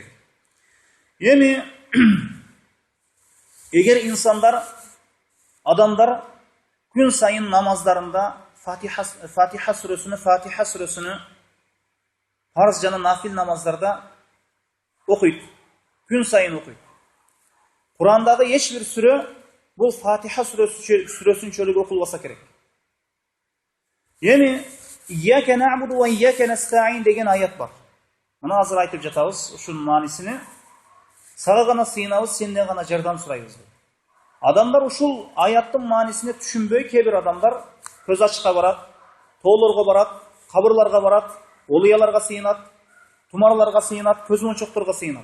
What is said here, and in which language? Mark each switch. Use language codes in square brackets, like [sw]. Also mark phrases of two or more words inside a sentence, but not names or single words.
[ky] Эми эгер инсандар, адамдар күн сайын намаздарында Фатиха сүрөсүнү парз жана нафил намаздарда окуйт. Күн сайын окуйт. Курандагы эч бир сүрө бул Фатиха сүрөсүнчөлүк окулбаса керек. Эми [ar] إياك نعبد وإياك نستعين [ky] деген ayet бар. Мына азыр айтып жатабыз, ушунун маанисини. Сага гана сыйынабыз, сенден гана жардам сурайбыз. Адамдар ушул аяттын маанисине түшүнбөй, кээ бир адамдар көз ачыкка барат, тоолорго барат, кабырларга барат, олуяларга сыйынат, тумарларга сыйынат, көз мончокторго сыйынат.